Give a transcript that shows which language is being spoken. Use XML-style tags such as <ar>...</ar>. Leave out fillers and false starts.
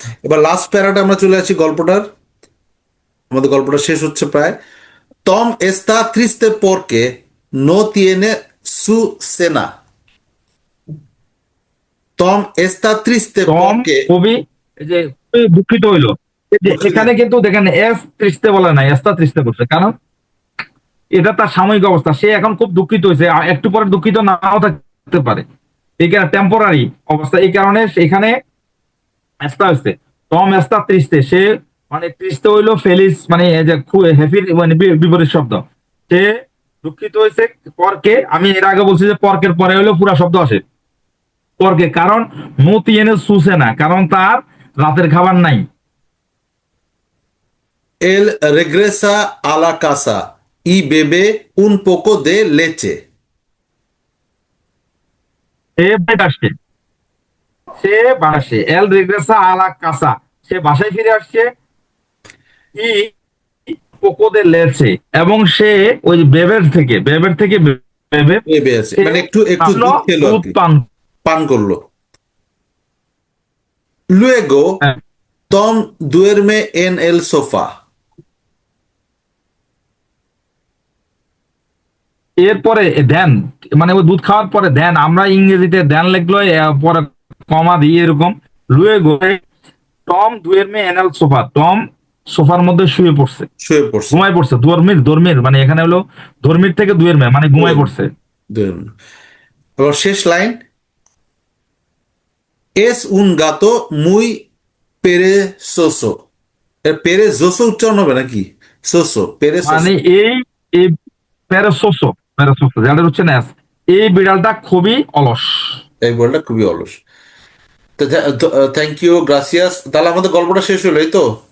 <bn>এবার লাস্ট প্যারাটা আমরা চলে আসি গল্পটার, আমাদের গল্পটা শেষ হচ্ছে প্রায়।</bn> <es>টম está triste porque no tiene su cena. টম está triste টম porque</es> <bn>কবি এই যে খুবই দুঃখিত হইলো, এই যে দুঃখিত। এখানে কিন্তু দেখেন এস তৃষ্তে বলে নাই, এস্তা তৃষ্তে করছে, কারণ এটা তার সাময়িক অবস্থা, সে এখন খুব দুঃখিত হয়েছে, একটু পরে দুঃখিত নাও থাকতে পারে, এই কারণে টেম্পোরারি অবস্থা, এই কারণে সেখানে এস্তা হচ্ছে। টম এস্তা তৃষ্তে, সে মানে তৃষ্তে হইলো ফেলিস মানে এই যে হ্যাপির মানে বিপরীত শব্দ, সে দুঃখিত হয়েছে পরকে, আমি এর আগে বলছি যে পরকের পরে হইলো পুরা শব্দ আসে পরকে, কারণ নো তিয়েনে সুসে না, কারণ তার রাতের খাবার নাই।</bn> <es>él regresa a la casa y bebe un poco de leche.</es> <bn>সে বাড়ি আসছে, সে বাসে</bn> <es>এল রেগ্রেসা আলা কাসা,</es> <bn>সে বাসায় ফিরে আসছে, ই পোকোদের লেছে, এবং সে ওই বেবের থেকে বেবে বেবে আছে সে মানে একটু একটু আসলো, দুধ খেলো আর দুধ কি, পান। পান করলো।</bn> <es>Luego</es> <bn>হ্যাঁ,</bn> <es>Tom duerme en el sofá.</es> <bn>এরপরে দেন মানে ওই দুধ খাওয়ার পরে দেন, আমরা ইংরেজিতে দেন লিখলো পরে কমা দিয়ে এরকম, লুয়েগো টম দুয়েরমে এনাল সোফা, টম সোফার মধ্যে শুয়ে পড়ছে, শুয়ে পড়ছে। ঘুমায় পড়ছে, দর্মির মানে এখানে হলো ধর্মীর থেকে দুয়ের মে মানে ঘুমায় পড়ছে।</bn> <es>Duerme.</es> <bn>আবার শেষ line,</bn> <es>es un gato muy perezoso.</es> <bn>এর পেরেজোসো উচ্চারণ হবে নাকি? সোসো, মানে</bn> <es>পেরেজোসো।</es> <bn>এই প্যারাসোসো, প্যারাসোসো যেটা হচ্ছে না, এই বিড়ালটা খুবই অলস। এই বলটা খুবই অলস। তো থ্যাংক ইউ, গ্রাসিয়াস। তাহলে আমাদের গল্পটা শেষ হলো, এই তো?</bn>